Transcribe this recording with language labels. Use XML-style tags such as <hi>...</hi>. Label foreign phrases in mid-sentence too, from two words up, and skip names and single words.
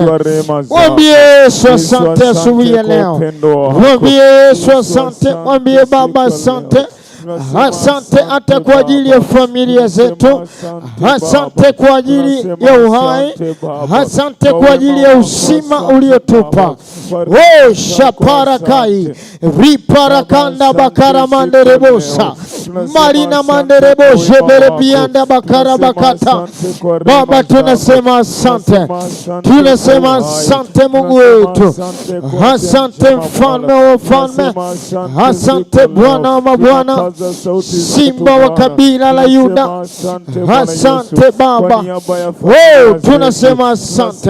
<sw>Mwambie Yesu asante asubuhi ya leo. Mwambie Yesu asante, mwambie Baba asante. Asante hata kwa ajili ya familia zetu. Asante kwa ajili ya uhai. Asante kwa ajili ya uzima uliotupa. Shaparakai riparakanda bakara manderebosa marina mandereboshe berebianda bakara bakata. Baba tunasema asante. Tunasema asante Mungu wetu. Asante mfalme wa wafalme. Asante Bwana wa mabwana, simba wa kabila la Yuda. Asante Baba. Tunasema asante.</sw>